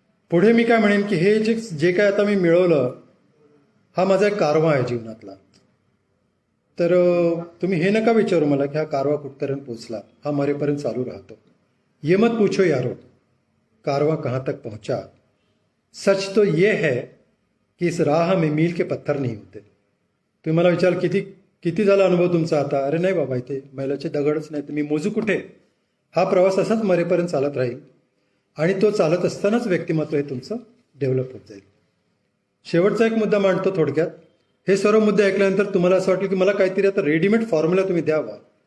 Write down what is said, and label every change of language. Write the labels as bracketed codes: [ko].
[mr] पुढे मी काय म्हणेन की हे जे काय आता मी मिळवलं हा माझा एक कारवा आहे जीवनातला. तर तुम्ही हे नका विचारू मला की हा कारवा कुठपर्यंत पोचला. हा मरेपर्यंत चालू राहतो. [hi] ये मत पूछो यारो कारवा कहाँ तक पहुंचा. सच तो ये है कि इस राह में मील के पत्थर नहीं होते. [mr] तुम्ही मला विचार किती झाला अनुभव तुमचा आता. अरे नाही बाबा, इथे मैलाचे दगडच नाही तर मी मोजू कुठे. हा प्रवास असाच मरेपर्यंत चालत राहील आणि तो चालत असतानाच व्यक्तिमत्व हे तुमचं डेव्हलप होत जाईल. शेवटचा एक मुद्दा मांडतो थोडक्यात. हे सर्व मुद्दे ऐकल्यानंतर तुम्हाला असं वाटलं की मला काहीतरी आता रेडीमेड फॉर्म्युला तुम्ही द्यावा.